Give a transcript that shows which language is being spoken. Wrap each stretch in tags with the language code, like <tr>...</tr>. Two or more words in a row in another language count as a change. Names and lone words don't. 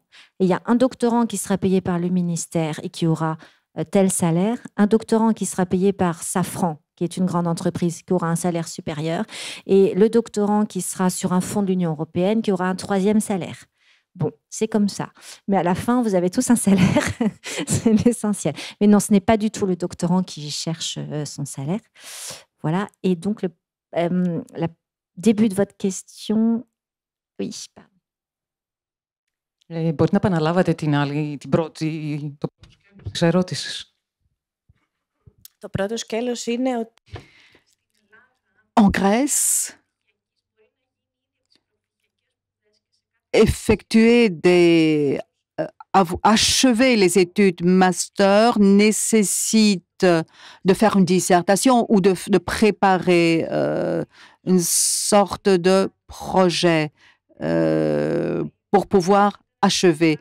<fr>Et il y a un doctorant qui sera payé par le ministère et qui aura tel salaire, un doctorant qui sera payé par Safran, qui est une grande entreprise, qui aura un salaire supérieur, et le doctorant qui sera sur un fonds de l'Union européenne, qui aura un 3e salaire. Bon, c'est comme ça. Mais à la fin, vous avez tous un salaire. C'est l'essentiel. Mais non, ce n'est pas du tout le doctorant qui cherche son salaire. Voilà. Et donc, le début de votre question... Oui, pardon.</fr> <el>Μπορείτε να επαναλάβετε την πρώτη, της ερώτησης. Το πρώτο σκέλος είναι ότι...</el> <fr>En Grèce, achever les études master nécessite de faire une dissertation ou de préparer une sorte de projet pour pouvoir achever.</fr>